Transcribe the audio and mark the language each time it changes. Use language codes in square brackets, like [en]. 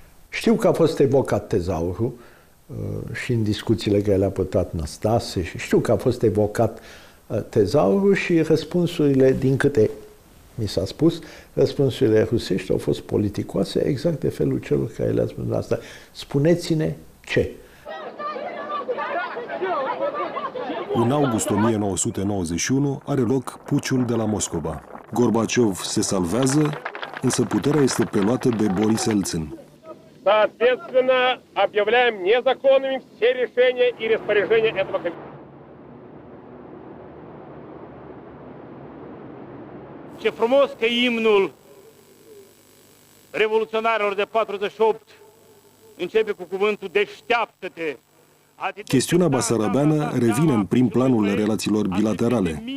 [ro] Știu că a fost evocat tezaurul și în discuțiile care le-a purtat Năstase și știu că a fost evocat tezaurul și răspunsurile, din câte mi s-a spus, răspunsurile rusești au fost politicoase exact de felul celor care le-a spus asta. Spuneți-ne ce? În august 1991 are loc puciul de la Moscova. Gorbaciov se salvează, însă puterea este preluată de Boris Elțin. [ru] Соответственно, объявляем незаконными все решения и распоряжения этого комитета. [ro] Ce frumos că imnul revoluționarilor de 48 începe cu cuvântul deșteaptă-te. Chestiunea basarabeană revine în prim planul relațiilor bilaterale.